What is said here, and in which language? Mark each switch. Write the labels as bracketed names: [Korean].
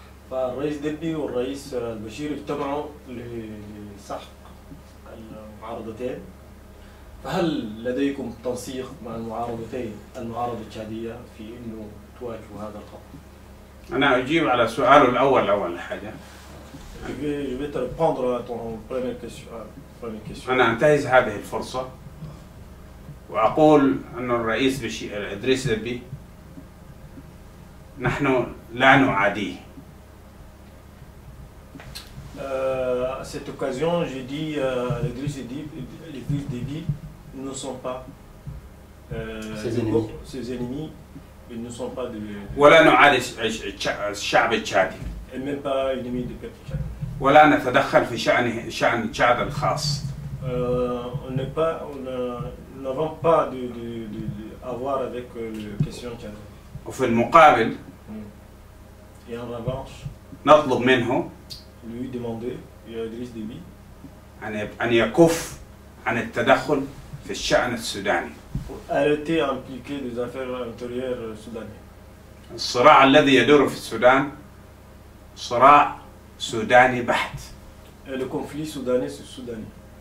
[Arabic] فالرئيس ديبي والرئيس البشير اجتمعوا لسحق المعارضتين. فهل لديكم تنسيق مع المعارضتين، المعارضة التشادية في إنه تواجهوا هذا الخطر؟ أنا أجيب على سؤاله الأول أول حاجة. [French] Je vais te répondre à ton première question. [Arabic] أنا أنتهز هذه الفرصة وأقول أن الرئيس إدريس ديبي نحن لا نعاديه. [French] À cette occasion, j'ai dit à Idriss Déby, nous ne sommes pas ses ennemis, ils ne sont pas de... [Arabic] ولا نعادي الشعب التشادي. [French] Et même pas ennemis du peuple tchadien. [Arabic] ولا نتدخل في شأن تشاد الخاص. [French] Nous n'avons pas à voir avec la question tchadienne. [Arabic] وفي المقابل [French] Et en revanche, [Arabic] نطلب منه [French] lui demander, Idriss Déby, [Arabic] أن يكف عن التدخل في الشأن السوداني. [French] pour arrêter d'impliquer des affaires intérieures soudanaises. [Arabic] الصراع الذي يدور في السودان صراع سوداني بحت. [French] Le conflit soudanais, c'est soudanais.